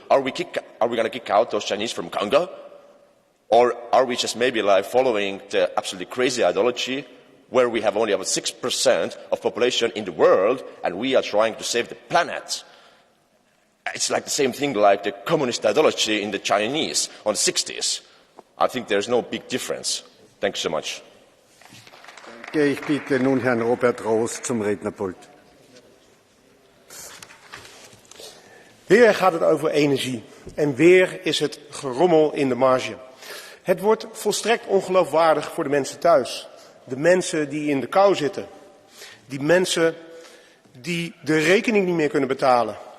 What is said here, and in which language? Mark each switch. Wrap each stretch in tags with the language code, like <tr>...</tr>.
<en>Are we going to kick out those Chinese from Congo? Or are we just maybe like following the absolutely crazy ideology where we have only about 6% of population in the world and we are trying to save the planet? It's like the same thing like the communist ideology in the Chinese on the 60s. I think there's no big difference. Thanks so much.</en> <de>Ich bitte nun Herrn Robert Roos zum Rednerpult.</de> <nl>Weer gaat het over energie en weer is het gerommel in de marge. Het wordt volstrekt ongeloofwaardig voor de mensen thuis. De mensen die in de kou zitten. Die mensen die de rekening niet meer kunnen betalen.</nl>